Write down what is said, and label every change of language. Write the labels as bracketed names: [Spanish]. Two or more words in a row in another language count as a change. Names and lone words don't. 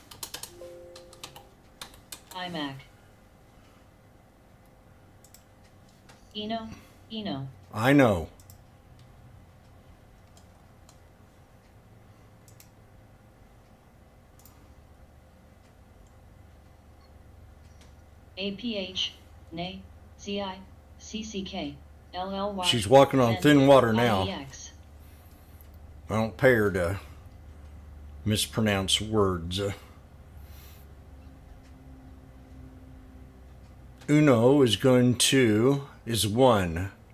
[English] iMac, Eno. I know. APH, NA, CI, CCK, LLY. She's walking on thin water now. IEX. I don't pay her to mispronounce words. Uno is one.